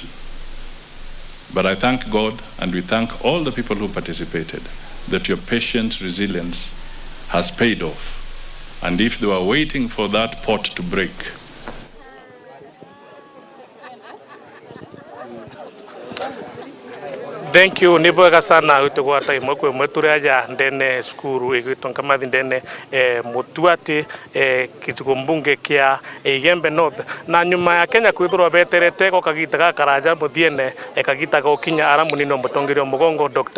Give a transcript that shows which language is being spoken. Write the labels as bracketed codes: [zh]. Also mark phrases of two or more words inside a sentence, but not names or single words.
[en] But I thank God, and we thank all the people who participated, that your patient resilience has paid off. And if they were waiting for that pot to break, thank you [mer] ni bwega sana utugwa time kwe mwetureja ndene skuru igwitonka mathi ndene mutuati kitugo mbunge kia Igembe North na nyuma ya Kenya kwithurwa beterete ko kagita ga karaja muthiene kagita go kinya ara munino mutongeria mugongo Dr.